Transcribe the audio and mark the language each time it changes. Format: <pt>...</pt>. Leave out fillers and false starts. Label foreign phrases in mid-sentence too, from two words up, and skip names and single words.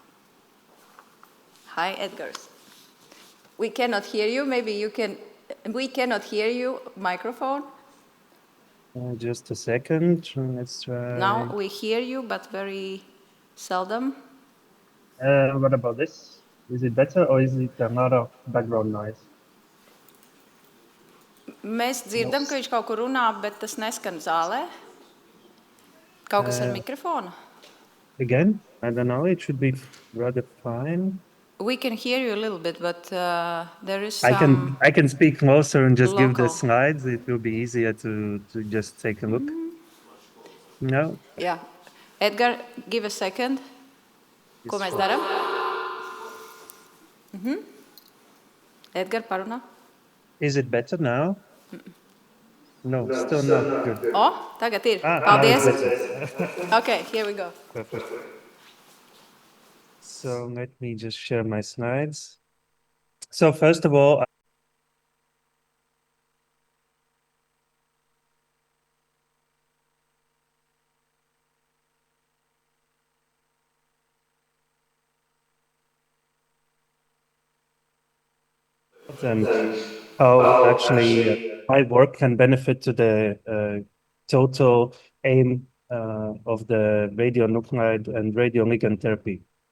<en>Hi, Edgars. We cannot hear you. Maybe you can. We cannot hear you. Microphone. Just a second. Let's try. Now we hear you, but very seldom. What about this? Is it better, or is it a lot of background noise?</en> <lv>Mēs dzirdam, ka viņš kaut kur runā, bet tas neskan zālē. Kaut kas ar mikrofonu.</lv> <en>Again, I don't know. It should be rather fine. We can hear you a little bit, but there is some I can speak closer and just local. give the slides. It will be easier to just take a look. No? Yeah. Edgar, give a second.</en> <lv>Ko mēs darām? Edgar, parunā.</lv> <en>Is it better now? No, still not good.</en> <lv>Oh, tagad ir. Paldies.</lv> <en>Okay, here we go. Perfect. So let me just share my slides. So first of all, and how actually my work can benefit to the total aim of the radionuclide and radioligand therapy.</en>